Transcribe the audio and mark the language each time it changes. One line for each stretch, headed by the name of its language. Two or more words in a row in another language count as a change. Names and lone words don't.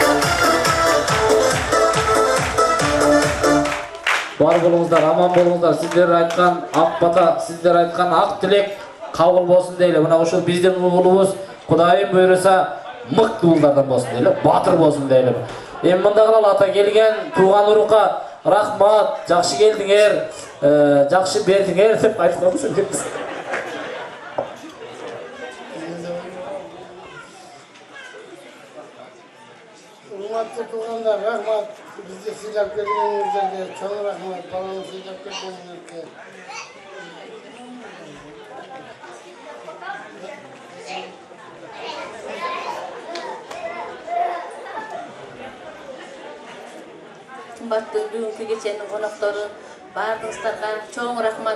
Kazakh: Бар болыңыздар, аман болыңыздар, сіздер айтқан ақ бата, сіздер айтқан ақ тілек қабыл болсын дейлі. Мына ошол біздің ұлыбыз Құдайым бұйырса мықты ұлдардан болсын дейлі, батыр болсын дейлі. Мында қалал ата келген туған ұрыққа рахмат, жақсы келдіңер, жақсы бердіңер деп айтып қалдыңыз.
Kyrgyz: Урматтуу туугандар, рахмат. Бизди сыйлап келгениңиздерге чоң рахмат. Баланы сыйлап келгениңизге. Кымбаттуу бүгүнкү кеченин коноктору баарыңыздарга чоң рахмат.